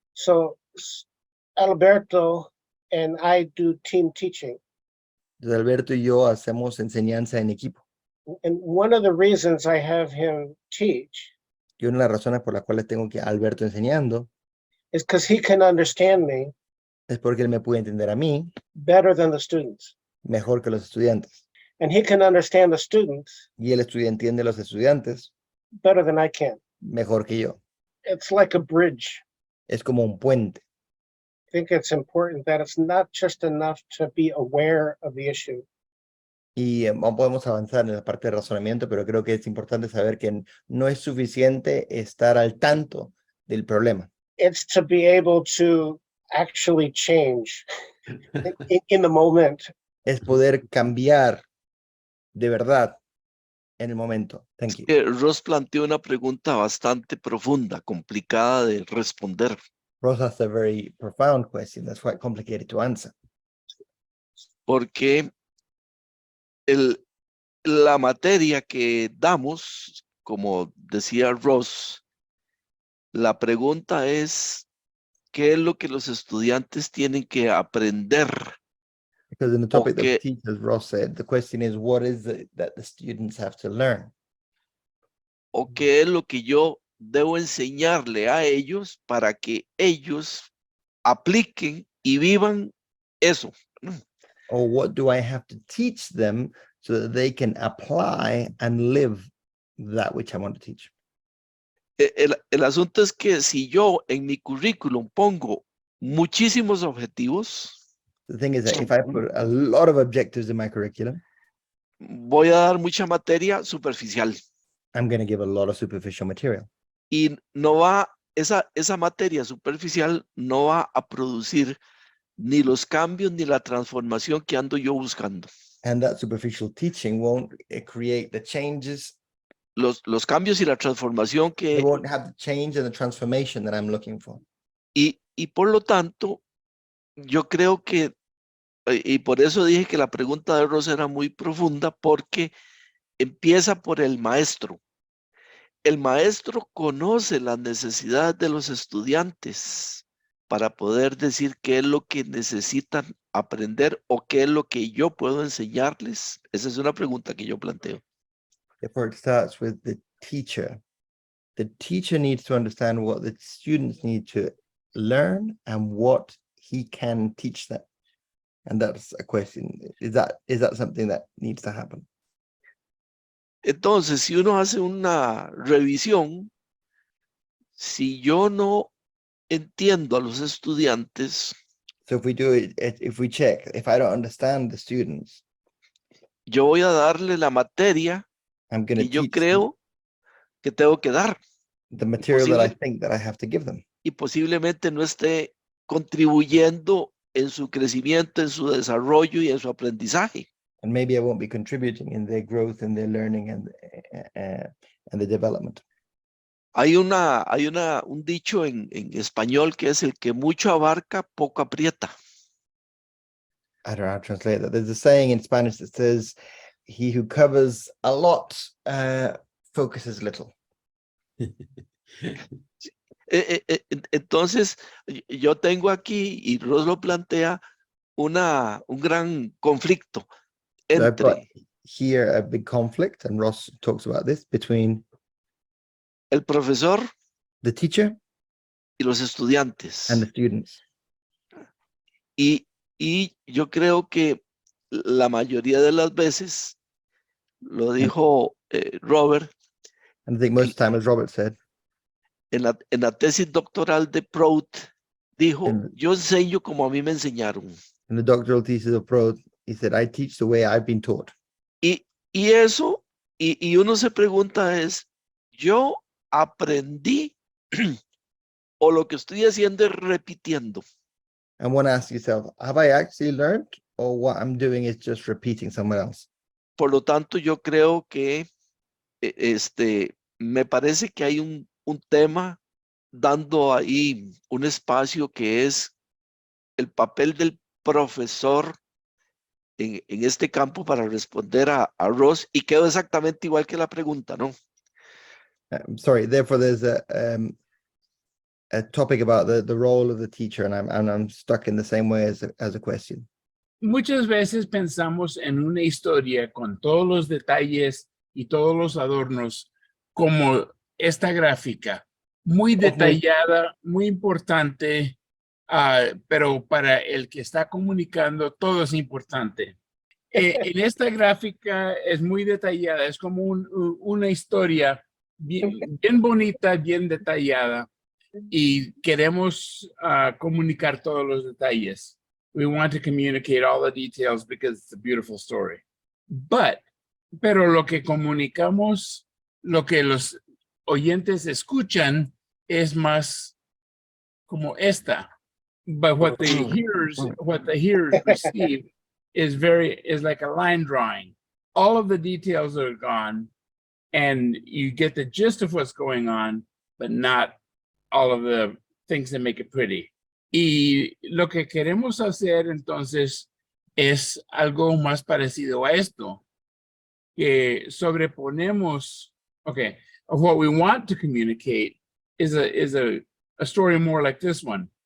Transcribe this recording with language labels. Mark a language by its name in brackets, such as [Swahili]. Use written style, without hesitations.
[English] So Alberto and I do team teaching. [Spanish] Entonces, Alberto y yo hacemos enseñanza en equipo. [English] And one of the reasons I have him teach [Spanish] Y una de las razones por las cuales tengo que a Alberto enseñando [English] is because he can understand me [Spanish] es porque él me puede entender a mí [English] better than the students. [Spanish] mejor que los estudiantes. [English] And he can understand the students [Spanish] Y él entiende a los estudiantes [English] better than I can. [Spanish] mejor que yo. [English] It's like a bridge. [Spanish] Es como un puente. [English] I think it's important that it's not just enough to be aware of the issue. [Spanish] Y no podemos avanzar en la parte de razonamiento, pero creo que es importante saber que no es suficiente estar al tanto del problema. [English] It's to be able to actually change in the moment. [Spanish] Es poder cambiar de verdad en el momento. [English] Thank you. [Spanish] Ross planteó una pregunta bastante profunda, complicada de responder. [English] Ross asked a very profound question that's quite complicated to answer. [Spanish] Porque la materia que damos, como decía Ross, la pregunta es, ¿qué es lo que los estudiantes tienen que aprender? [English] Because in the topic that we Okay. teach, as Ross said, the question is, what is it that the students have to learn? [Spanish] ¿O qué es lo que yo debo enseñarle a ellos para que ellos apliquen y vivan eso? [English] Or what do I have to teach them so that they can apply and live that which I want to teach? [Spanish] El asunto es que si yo en mi currículum pongo muchísimos objetivos, [English] The thing is that if I put a lot of objectives in my curriculum, [Spanish] voy a dar mucha materia superficial [English] I'm going to give a lot of superficial material. [Spanish] y no va, esa materia superficial no va a producir ni los cambios ni la transformación que ando yo buscando. [English] And that superficial teaching won't create the changes. [Spanish] Los cambios y la transformación [English] It [Spanish] que, [English] won't have the change and the transformation that I'm looking for. [Spanish] y por lo tanto, yo creo que, y por eso dije que la pregunta de Rosa era muy profunda, porque empieza por el maestro. El maestro conoce las necesidades de los estudiantes para poder decir qué es lo que necesitan aprender o qué es lo que yo puedo enseñarles. Esa es una pregunta que yo planteo. [English] Therefore, it starts with the teacher. The teacher needs to understand what the students need to learn and what he can teach them. And that's a question. Is that something that needs to happen? [Spanish] Entonces, si uno hace una revisión, si yo no entiendo a los estudiantes, [English] So if we do it, if we check, if I don't understand the students, [Spanish] yo voy a darle la materia [English] I'm going to [Spanish] que yo [English] teach [Spanish] creo que tengo que dar [English] the material that I [Spanish] posible- [English] think that I have to give them. [Spanish] y posiblemente no esté contribuyendo en su crecimiento, en su desarrollo y en su aprendizaje. [English] And maybe I won't be contributing in their growth and their learning and the development. [Spanish] Hay un dicho en español que es el que mucho abarca, poco aprieta. [English] I don't know how to translate that. There's a saying in Spanish that says, he who covers a lot focuses little. [Spanish] Entonces, yo tengo aquí, y Ross lo plantea, un gran conflicto [English] So I've got [Spanish] entre [English] here a big conflict, and Ross talks about this, between [Spanish] el profesor [English] the teacher [Spanish] y los estudiantes. [English] and the students. [Spanish] Y yo creo que la mayoría de las veces, lo dijo Robert, [English] And I think most of the time, as Robert said, [Spanish] en la tesis doctoral de Prout, dijo, En- yo enseño como a mí me enseñaron. [English] in the doctoral thesis of Pro, he said, I teach the way I've been taught. [Spanish] Y eso, y uno se pregunta es, ¿yo aprendí o lo que estoy haciendo es repitiendo? [English] And one asks yourself, have I actually learned, or what I'm doing is just repeating someone else? [Spanish] Por lo tanto, yo creo que me parece que hay un tema dando ahí un espacio que es el papel del profesor en este campo para responder a Ross, y quedó exactamente igual que la pregunta, ¿no? [English] Sorry, therefore there's a topic about the role of the teacher, and I'm stuck in the same way as a question. [Spanish] Muchas veces pensamos en una historia con todos los detalles y todos los adornos como esta gráfica, muy detallada, muy importante, pero para el que está comunicando todo es importante. En esta gráfica es muy detallada, es como una historia bien bonita, bien detallada, y queremos comunicar todos los detalles. [English] We want to communicate all the details because it's a beautiful story. [Spanish] Pero lo que comunicamos, lo que los oyentes escuchan es más como esta. [English] But what the hearers receive is like a line drawing. All of the details are gone, and you get the gist of what's going on, but not all of the things that make it pretty. [Spanish] Y lo que queremos hacer entonces es algo más parecido a esto, que sobreponemos, [English] okay, of what we want to communicate is a story more like this one.